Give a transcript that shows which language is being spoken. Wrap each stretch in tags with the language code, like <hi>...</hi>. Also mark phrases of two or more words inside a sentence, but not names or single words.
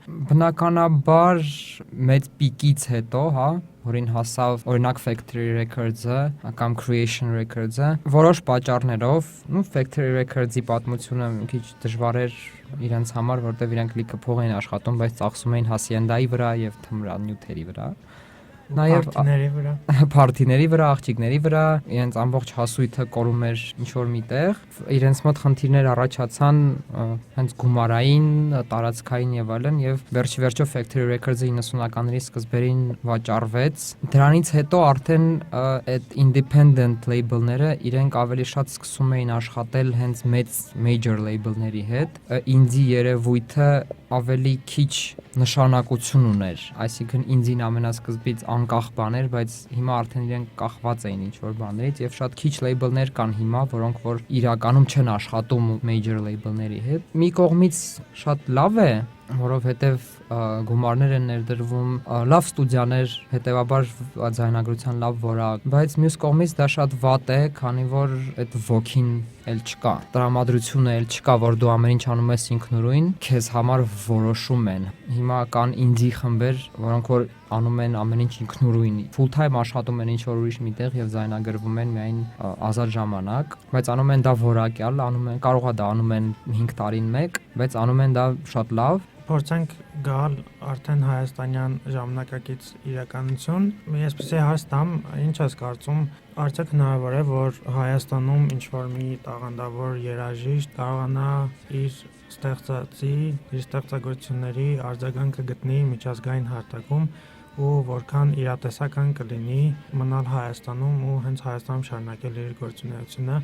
<hy>Բնականաբար մեծ պիկից հետո, հա, որին հասավ օրինակ Factory Records-ը կամ Creation Records-ը, որոշ պատճառներով, Factory Records-ի պատմությունը մի քիչ դժվար էր իրենց համար, որտեղ իրենք լիքը փող էին աշխատում, բայց ծախսում էին Hacienda-ի վրա եւ թմրանյութերի վրա։ Նաև փարթիների վրա, աղջիկների վրա, իրենց ամբողջ հասույթը կորում էր ինչ-որ միտեղ, իրենց մոտ խնդիրներ առաջացան հենց գումարային, տարածքային եւ այլն, եւ վերջի Factory Records-ը 90-ականների սկզբերին վաճառվեց։ Դրանից հետո արդեն այդ</hy> <en>independent label-</en> <hy>ները իրենք ավելի շատ սկսում էին աշխատել հենց մեծ</hy> <en>major label-</en> <hy>ների հետ, indie երևույթը ավելի քիչ նշանակություն ուներ, այսինքն indie-ն ամենասկզբից անկախ բաներ, բայց հիմա արդեն իրենք կախված էին ինչ-որ բաներից եւ շատ քիչ label-ներ կան հիմա, որոնք որ իրականում չեն աշխատում</hy> <en>major label-</en> <hy>ների հետ։ Մի կողմից շատ լավ է, որովհետեւ գումարներ են ներդրվում, լավ ստուդիաներ, հետեւաբար ձայնագրության լավ որակ, բայց մյուս կողմից դա շատ վատ է, քանի որ այդ ոգին էլ չկա, տրամադրությունը էլ չկա, որ դու ամեն ինչ անում ես ինքնուրույն, քեզ համար որոշում են։ Հիմա կան indie խմբեր, որոնք որ անում են ամեն ինչ ինքնուրույն,</hy> <en>full time</en> <hy>աշխատում են ինչ-որ ուրիշ միտեղ եւ ձայնագրվում են միայն ազատ ժամանակ, բայց անում են դա որակյալ, կարող է դա անում են 5 տարին մեկ, բայց անում են դա շատ լավ։ Փորձենք գալ արդեն հայաստանյան ժամանակակից իրականություն։ Մի այսպեսի հարց տամ, ինչ ես կարծում, արդյոք հնարավոր է, որ Հայաստանում ինչ-որ մի տաղանդավոր երաժիշտ կարողանա իր ստեղծածի, իր ստեղծագործությունների արձագանքը գտնի միջազգային հարթակում ու որքան իրատեսական կլինի մնալ Հայաստանում ու հենց Հայաստանում շարունակել իր գործունեությունը։</hy>